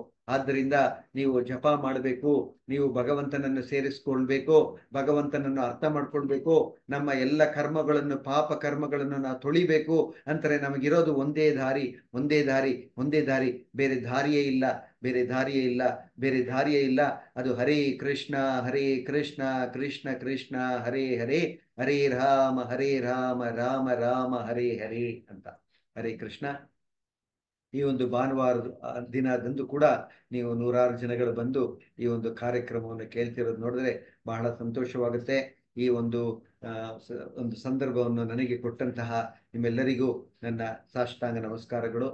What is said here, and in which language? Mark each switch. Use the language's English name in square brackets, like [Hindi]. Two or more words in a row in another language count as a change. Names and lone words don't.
[Kannada] ಆದ್ದರಿಂದ ನೀವು ಜಪ ಮಾಡಬೇಕು, ನೀವು ಭಗವಂತನನ್ನು ಸೇರಿಸ್ಕೊಳ್ಬೇಕು, ಭಗವಂತನನ್ನು ಅರ್ಥ ಮಾಡ್ಕೊಳ್ಬೇಕು, ನಮ್ಮ ಎಲ್ಲ ಪಾಪ ಕರ್ಮಗಳನ್ನು ನಾವು ತೊಳಿಬೇಕು ಅಂತಾರೆ. ನಮಗಿರೋದು ಒಂದೇ ದಾರಿ, ಬೇರೆ ದಾರಿಯೇ ಇಲ್ಲ. ಅದು [Sanskrit] ಹರೇ ಕೃಷ್ಣ ಕೃಷ್ಣ ಕೃಷ್ಣ ಹರೇ ಹರೇ, ಹರೇ ರಾಮ ರಾಮ ರಾಮ ಹರೇ ಹರೇ [Kannada] ಅಂತ. [Sanskrit] ಹರೇ ಕೃಷ್ಣ. [Kannada] ಈ ಒಂದು ಭಾನುವಾರದ ದಿನದಂದು ಕೂಡ ನೀವು 100 ಜನಗಳು ಬಂದು ಈ ಒಂದು ಕಾರ್ಯಕ್ರಮವನ್ನು ಕೇಳ್ತಿರೋದು ನೋಡಿದ್ರೆ ಬಹಳ ಸಂತೋಷವಾಗುತ್ತೆ. ಈ ಒಂದು ಸಂದರ್ಭವನ್ನು ನನಗೆ ಕೊಟ್ಟಂತಹ ನಿಮ್ಮೆಲ್ಲರಿಗೂ ನನ್ನ ಸಾಷ್ಟಾಂಗ ನಮಸ್ಕಾರಗಳು.